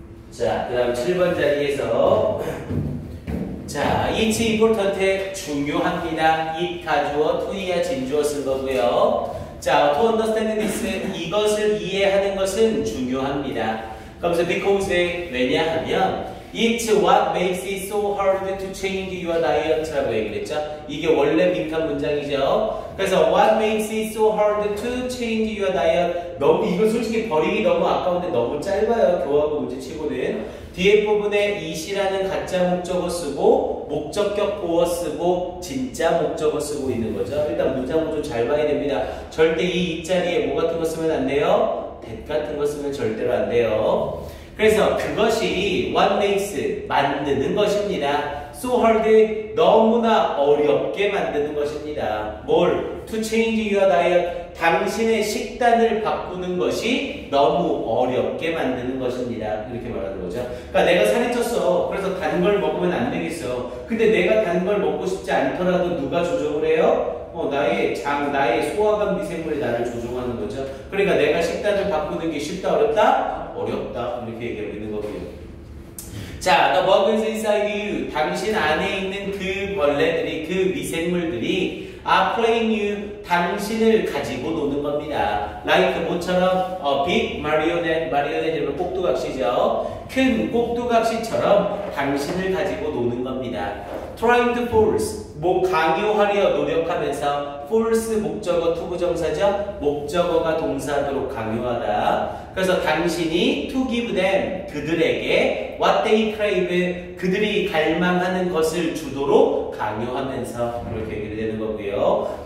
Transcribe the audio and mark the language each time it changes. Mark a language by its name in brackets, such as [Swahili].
[Korean] 자, 그 다음 7번 자리에서 자, [English] it's important [Korean] 중요합니다. it 가주어, to야 진주어 쓴 거고요. 자, [English] to understand this, [Korean] 이것을 이해하는 것은 중요합니다. 그러면서 [English] because, [Korean] 왜냐하면 [English] It's what makes it so hard to change your diet라고 [Korean] 얘기를 했죠. 이게 원래 빈칸 문장이죠. 그래서 [English] what makes it so hard to change your diet. [Korean] 너무 이거 솔직히 버리기 너무 아까운데 너무 짧아요. 교과목 문제 치고는. 뒤에 부분에 it이라는 가짜 목적어 쓰고 목적격 보어 쓰고 진짜 목적어 쓰고 있는 거죠. 일단 문장을 좀 잘 봐야 됩니다. 절대 이 자리에 뭐 같은 거 쓰면 안 돼요? that 같은 거 쓰면 절대로 안 돼요. 그래서 그것이 what makes 만드는 것입니다. so hard 너무나 어렵게 만드는 것입니다. 뭘? [English] to change your diet [Korean] 당신의 식단을 바꾸는 것이 너무 어렵게 만드는 것입니다. 이렇게 말하는 거죠. 그러니까 내가 살이 쪘어. 그래서 단 걸 먹으면 안 되겠어. 근데 내가 단 걸 먹고 싶지 않더라도 누가 조정을 해요? 나의 소화관 미생물이 나를 조종하는 거죠. 그러니까 내가 식단을 바꾸는 게 쉽다, 어렵다? 어렵다. 이렇게 얘기하고 있는 거고요. 자, [English] the bugs inside you. [Korean] 당신 안에 있는 그 벌레들이, 그 미생물들이 [English] are playing you. [Korean] 당신을 가지고 노는 겁니다. like 뭐처럼? big marionette, 꼭두각시죠. 큰 꼭두각시처럼 당신을 가지고 노는 겁니다. trying to force. 뭐 강요하려 노력하면서 force 목적어 투부정사죠. 목적어가 동사도록 강요하다. 그래서 당신이 [English] to give them [Korean] 그들에게 [English] what they crave [Korean] 그들이 갈망하는 것을 주도록 강요하면서 이렇게 얘기를 되는 거고요.